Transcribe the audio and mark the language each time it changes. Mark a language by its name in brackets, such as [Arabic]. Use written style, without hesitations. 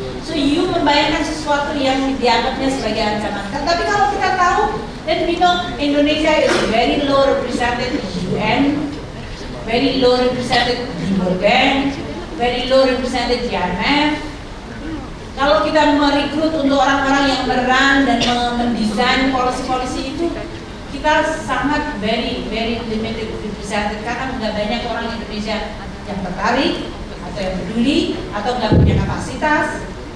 [English] So you [Indonesian] membayangkan sesuatu yang dianggapnya sebagai ancaman. Tapi kalau kita tahu, [English] then we know Indonesia is very low represented di UN, very low represented di World Bank, very low represented di IMF. [Indonesian] Kalau kita merekrut untuk orang-orang yang meran dan mendesain polisi-polisi itu, kita sangat [English] very limited represented [Indonesian] karena nggak banyak orang Indonesia yang tertarik atau yang peduli atau nggak punya kapasitas.